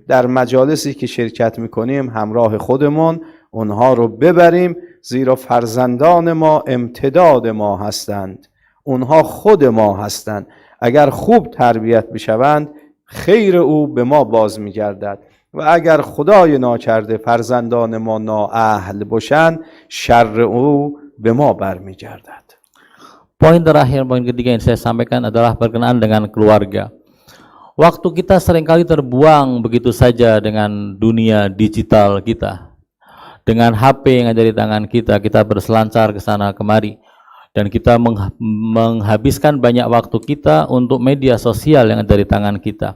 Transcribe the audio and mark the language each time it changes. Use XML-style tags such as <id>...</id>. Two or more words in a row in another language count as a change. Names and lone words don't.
<fa>در مجالسی که شرکت میکنیم همراه خودمون اونها رو ببریم، زیرا فرزندان ما امتداد ما هستند، اونها خود ما هستند. اگر خوب تربیت بشوند خیر او به ما باز میگردد و اگر خدای ناکرده فرزندان ما نااهل باشند شر او به ما برمیگردد.</fa> <id>Poin terakhir, poin ketiga yang saya sampaikan adalah berkenaan dengan keluarga. Waktu kita seringkali terbuang begitu saja dengan dunia digital kita. Dengan HP yang ada di tangan kita, kita berselancar ke sana kemari. Dan kita menghabiskan banyak waktu kita untuk media sosial yang ada di tangan kita.</id>